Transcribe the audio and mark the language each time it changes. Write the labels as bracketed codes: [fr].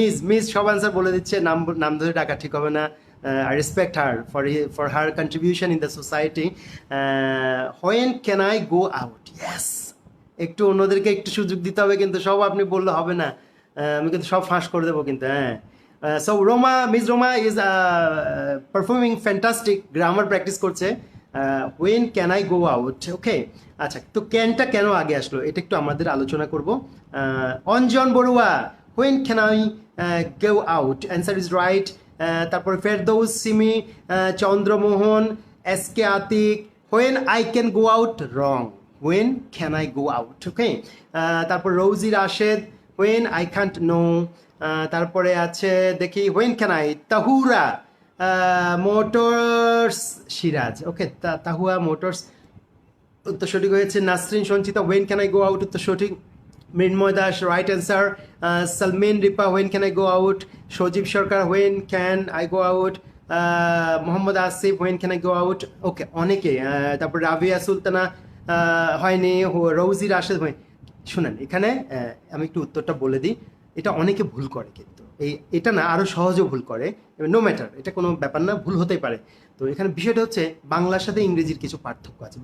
[bn] Miss সব answer বলে দিচ্ছে, নাম ধরে ডাকা ঠিক হবে না। [en] I respect her for her contribution in the society. When can I go out? Yes. [bn] একটু অন্যদেরকে একটু সুযোগ দিতে হবে, কিন্তু সব আপনি বললে হবে না, আমি কিন্তু সব ফাঁস করে দেবো কিন্তু। [en] হ্যাঁ, so miss Roma is performing fantastic, grammar practice করছে। When can I go out. [bn] ওকে, আচ্ছা, তো ক্যানটা কেন আগে আসলো এটা একটু আমাদের আলোচনা করবো। [en] Anjan Barua, when can I go out, answer is right. তারপরে Ferdous Simi, Chandramohan, S K Atik, when I can go out, wrong. When can I go out? Okay. তারপর Rozy Rashed, when I can't know. [bn] তারপরে আছে দেখি [en] when can I, [bn] Tahura motors Siraj. Okay, তাহুয়া motors উত্তর সঠিক হয়েছে। [en] Nasrin Sanchita, when can I go out, [bn] উত্তর সঠিক। [en] Mrinmoy Das, right answer. Salmin Ripa, when can I go out. Sajib Sarkar, when can I go out. Mohammad Asif, when can I go out. [bn] ওকে, অনেকে। তারপর রাবিয়া সুলতানা হয়নি, রৌজি রাশেদ হয়। শুনেন, এখানে আমি একটু উত্তরটা বলে দিই। এটা অনেকে ভুল করে, কিন্তু এটা না, আরও সহজে ভুল করে। [en] no matter, [bn] এটা কোনো ব্যাপার না, ভুল হতেই পারে। তো এখানে বিষয়টা হচ্ছে বাংলার সাথে ইংরেজির কিছু পার্থক্য আছে।